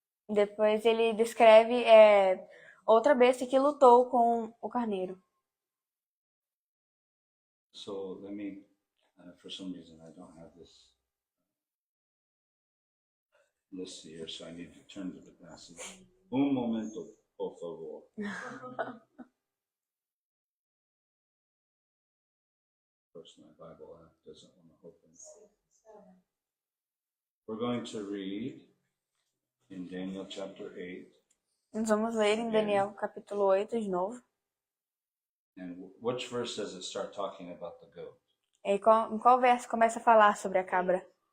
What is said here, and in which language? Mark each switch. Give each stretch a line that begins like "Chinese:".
Portuguese: Depois ele descreve outra besta que lutou com o carneiro.
English: So let me, for some reason I don't have this list here, so I need to turn to the passage.
Portuguese: Momento, por favor.
English: Of course, my Bible app doesn't want to open. We're going to read in Daniel chapter 8.
Portuguese: Nós vamos ler em Daniel capítulo 8 de novo.
English: And which verse does it start talking about the goat?
Portuguese: E em qual verso começa a falar sobre a cabra?